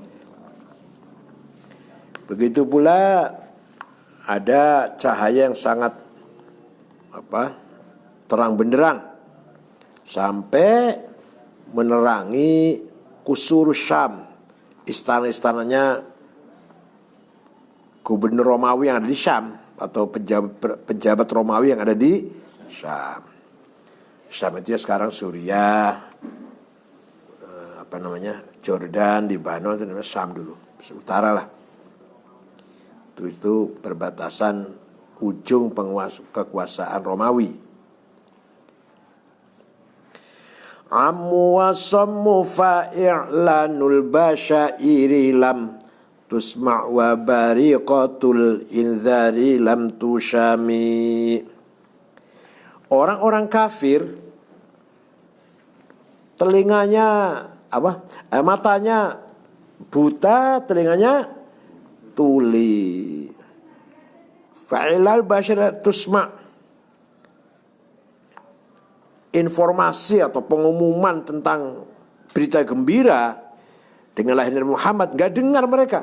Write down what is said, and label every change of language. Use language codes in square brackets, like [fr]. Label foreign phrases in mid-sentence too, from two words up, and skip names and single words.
[id] Begitu pula ada cahaya yang sangat terang benderang sampai menerangi Qusur Syam, istana-istananya gubernur Romawi yang ada di Syam atau pejabat Romawi yang ada di Syam. Syam itu ya sekarang Suriah, Jordan, Libanon, itu namanya Syam dulu, utara lah. Itu perbatasan ujung kekuasaan Romawi. [ar] عموا وصموا فإعلان البشائر لم تسمع وبارقة الإنذار لم تشم. [id] Orang-orang kafir telinganya matanya buta, telinganya tuli. [ar] فإعلان البشر تسمع', [id] informasi atau pengumuman tentang berita gembira dengan lahirnya Muhammad nggak dengar mereka.